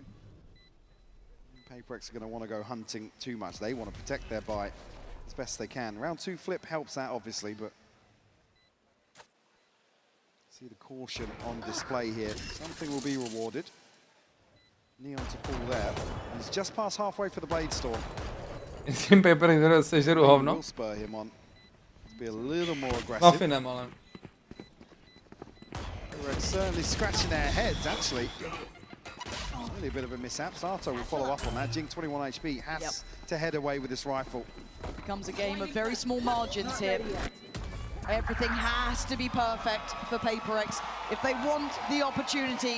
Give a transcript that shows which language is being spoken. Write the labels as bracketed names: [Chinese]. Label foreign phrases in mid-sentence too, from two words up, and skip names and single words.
[English] PRX are going to want to go hunting too much. They want to protect their buy as best they can. Round 2 flip helps that, obviously, but see the caution on display here. Something will be rewarded. Neon to pull there. He's just past halfway for the Blade Storm. [Czech] Jestli PRX sežeru hovno. [English] Will spur him on to be a little more aggressive. [Czech] Muffinem, ale. [English] PRX certainly scratching their heads, actually. Really a bit of a mishap. Sato will follow up on that. Jing, 21 HP, has to head away with this rifle. Becomes a game of very small margins here. Everything has to be perfect for PRX if they want the opportunity.